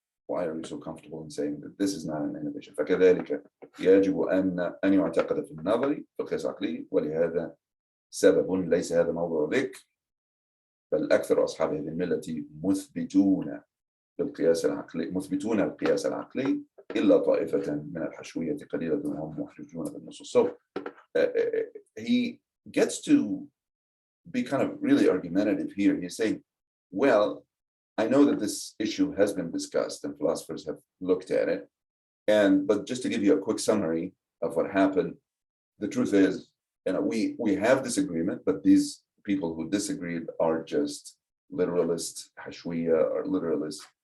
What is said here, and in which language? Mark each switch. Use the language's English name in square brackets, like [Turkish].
[English] Why are you so comfortable in saying that this is not an innovation? [Arabic] فكذلك يجب أن يعتقد في النظر في القياس العقلي، ولهذا سبب ليس هذا موضوع ذكر، بل أكثر أصحاب هذه الملة مثبتون القياس العقلي إلا طائفة من الحشوية قليلة وهم محجوجون بالنصوص. [English] So he gets to be kind of really argumentative here. He's saying, well, I know that this issue has been discussed and philosophers have looked at it, but just to give you a quick summary of what happened, the truth is, we have disagreement, but these people who disagreed are just literalist hashwiya or literalist.